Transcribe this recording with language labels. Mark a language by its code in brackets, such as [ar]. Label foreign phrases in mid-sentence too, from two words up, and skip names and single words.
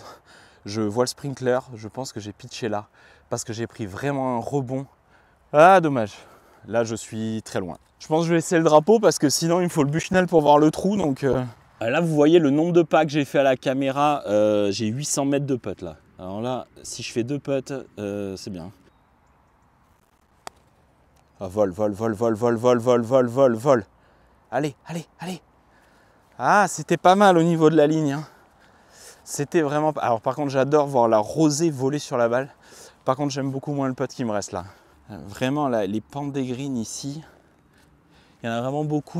[fr] Je vois le sprinkler, je pense que j'ai pitché là, parce que j'ai pris vraiment un rebond. Ah, dommage. Là, je suis très loin. Je pense que je vais laisser le drapeau, parce que sinon, il me faut le Bushnell pour voir le trou. Donc, là, vous voyez le nombre de pas que j'ai fait à la caméra. J'ai 800 mètres de putt là. Alors là, si je fais 2 putts, c'est bien. Ah, vol, vol, vol, vol, vol, vol, vol, vol, vol, vol. Allez, allez, allez. Ah, c'était pas mal au niveau de la ligne. Hein. C'était vraiment... Alors par contre, j'adore voir la rosée voler sur la balle. Par contre, j'aime beaucoup moins le putt qui me reste là. Vraiment, là, les pentes des greens ici, il y en a vraiment beaucoup.